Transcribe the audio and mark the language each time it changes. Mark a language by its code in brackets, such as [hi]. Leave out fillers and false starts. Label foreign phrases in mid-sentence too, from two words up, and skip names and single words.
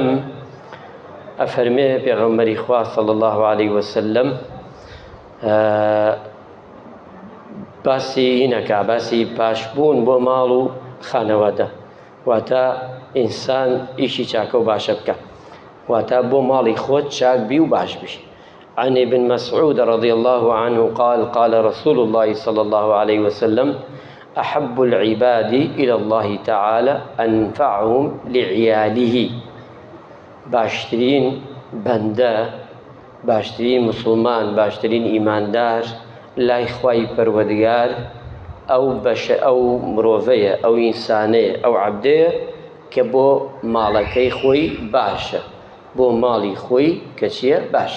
[ckb] ئەفەرمێ پێغەمبەری خوا [ar] صلی الله علیه وسلم [ckb] باسی هینەکە، باسی پاشبوون بۆ ماڵ و خانەوادە، واتە ئینسان ئیشی چاکە و باشە بکە، واتە بۆ ماڵی خۆت چاک بی و باش بی. [ar] عن ابن مسعود رضي الله عنه قال رسول الله صلى الله عليه وسلم: أحب العباد إلى الله تعالى أنفعهم لعياله. [ckb] باشترين بنده، باشترين مسلمان، باشترين إيماندار لای خوای پەروەردگار ئەو مرۆڤەیە، ئەو ئینسانەیە، ئەو عەبدەیە کە بۆ ماڵەکەی خۆی باشە، بۆ ماڵی خۆی کە چییە باشە.